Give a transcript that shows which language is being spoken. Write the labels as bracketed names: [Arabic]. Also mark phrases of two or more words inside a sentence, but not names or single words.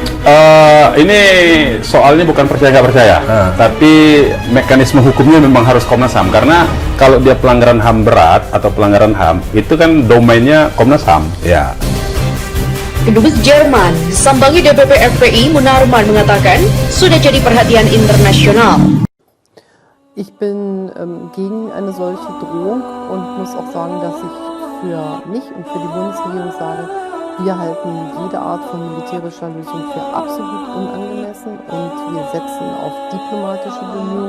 [Indonesian] Ini soalnya bukan percaya nggak percaya, tapi mekanisme hukumnya memang harus Komnas HAM, karena kalau dia pelanggaran HAM berat atau pelanggaran HAM itu kan domainnya Komnas HAM. Ya. Kedubes Jerman, sambangi DPP FPI Munarman mengatakan sudah jadi perhatian internasional. [German] Ich bin gegen eine solche Drohung und muss auch sagen, dass ich für mich und für die Bundesregierung sage, wir halten jede Art von militärischer Lösung für absolut unangemessen und wir setzen auf diplomatische Bemühungen.